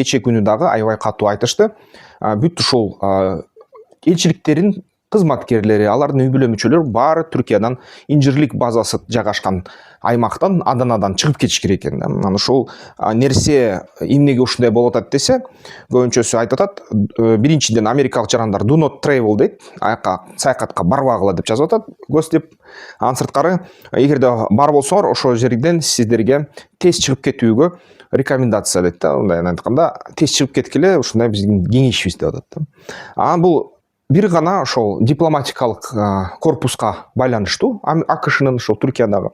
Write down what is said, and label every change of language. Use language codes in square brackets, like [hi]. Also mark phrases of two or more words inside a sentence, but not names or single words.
[ky] Кечээ күнү дагы аябай катуу айтышты. Бүт ушул элчиликтерин кызматкерлери, алардын үй бүлө мүчөлөрү баары Түркиядан инжирлик базасы жайгашкан аймактан, Аданадан чыгып кетиш керек экен. Анан ушул нерсе эмнеге ушундай болуп атат десе, көбүнчөсү айтып атат. Биринчиден америкалык жарандар [en] do not travel [ky] дейт. Аяка саякатка барбагыла деп жазып атат. Гос деп. Анын сырткары, эгерде бар болсоңор, ошол жерден сиздерге тез чыгып кетүүгө рекомендация дейт да. Мындай айтканда, тез чыгып кеткиле, ушундай биздин кеңешибиз деп атат. Анан бул бир гана ошол дипломатикалык корпуска байланыштуу, АКШнын ошол Түркиядагы.